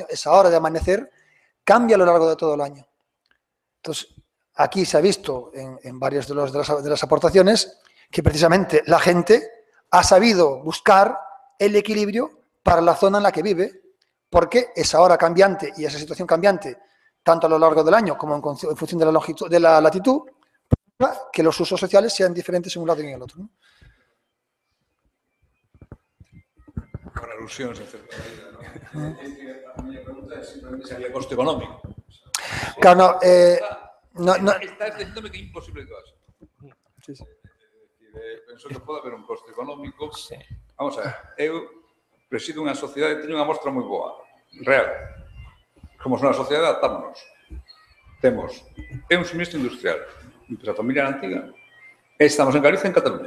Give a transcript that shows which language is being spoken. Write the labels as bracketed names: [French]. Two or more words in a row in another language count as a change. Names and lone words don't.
[Spanish] Esa hora de amanecer cambia a lo largo de todo el año. Entonces, aquí se ha visto en varias de las aportaciones que precisamente la gente ha sabido buscar el equilibrio para la zona en la que vive, porque esa hora cambiante y esa situación cambiante, tanto a lo largo del año como en función de la longitud, de la latitud, que los usos sociales sean diferentes en un lado y en el otro, ¿no? Por alusiones, en cierta medida, ¿no? Mi pregunta es simplemente si había coste económico. Claro, no. [Galician] Estás diciéndome que é imposible que vas. [Spanish] Sí, sí. [Galician] Penso que pode haber un coste económico. [Spanish] Sí. [Galician] Vamos a ver, eu presido unha sociedade e teño unha mostra moi boa, real. Somos unha sociedade, adaptámonos. Temos un suministro industrial, empresa familiar antiga, e estamos en Galicia e en Cataluña.